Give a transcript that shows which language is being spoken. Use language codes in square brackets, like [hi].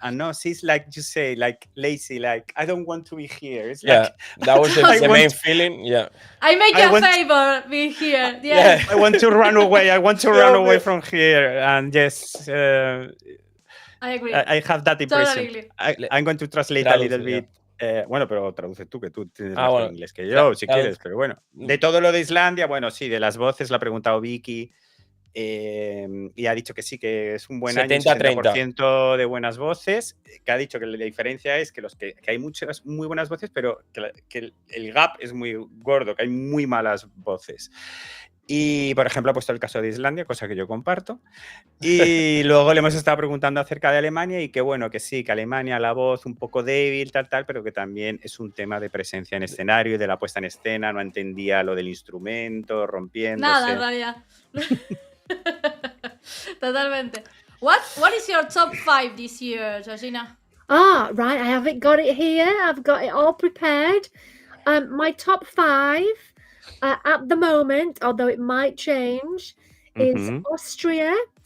[en] And no, she's like you say, like lazy, like I don't want to be here. It's like that was the main feeling. Yeah, I make you a favor, be here. Yes. I want to run away. I want to run away from here. And yes, I agree. I have that impression. Totally. I'm going to translate a little bit. [es] Bueno, pero traduce tú, que tú tienes más inglés que yo, si quieres. Pero bueno, de todo lo de Islandia, bueno, sí, de las voces lo ha preguntado Vicky. Y ha dicho que sí, que es un buen 70% de buenas voces, que ha dicho que la diferencia es que hay muchas muy buenas voces, pero que el gap es muy gordo, que hay muy malas voces. Y, por ejemplo, ha puesto el caso de Islandia, cosa que yo comparto. Y luego le hemos estado preguntando acerca de Alemania y que, bueno, que sí, que Alemania la voz un poco débil, tal, pero que también es un tema de presencia en escenario y de la puesta en escena. No entendía lo del instrumento, rompiéndose. Nada, en realidad. Totalmente. [en] What is your top 5 this year, Georgina? Right, I haven't got it here. I've got it all prepared. My top 5 at the moment, although it might change, is Austria.